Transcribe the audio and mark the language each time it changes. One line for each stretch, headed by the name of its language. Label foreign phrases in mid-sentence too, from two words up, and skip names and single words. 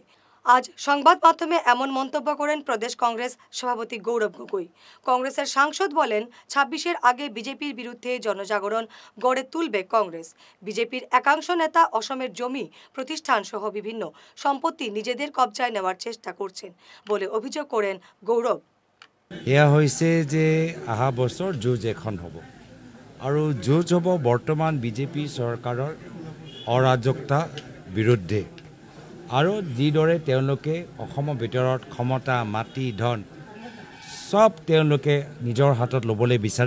Bangla: আজ সংবাদ মাধ্যমে এমন মন্তব্য করেন প্রদেশ কংগ্রেস সভাপতি গৌরব গগৈ। কংগ্রেসের সাংসদ বলেন, 26-এর আগে বিজেপির বিরুদ্ধে জনজাগরণ গড়ে তুলবে কংগ্রেস। বিজেপির একাংশ নেতা অসমের জমি, প্রতিষ্ঠান সহ বিভিন্ন সম্পত্তি নিজেদের কবজায় নেওয়ার চেষ্টা করছেন বলে অভিযোগ করেন গৌরব।
Assamese: এয়া হৈছে যে অহা বছৰ যুঁজ এখন হ'ব আৰু যুঁজ হ'ব বৰ্তমান বিজেপি চৰকাৰৰ অৰাজকতা বিৰুদ্ধে। আৰু যিদৰে তেওঁলোকে অসমৰ ভিতৰত ক্ষমতা, মাটি, ধন সব তেওঁলোকে নিজৰ হাতত ল'বলৈ বিচাৰে।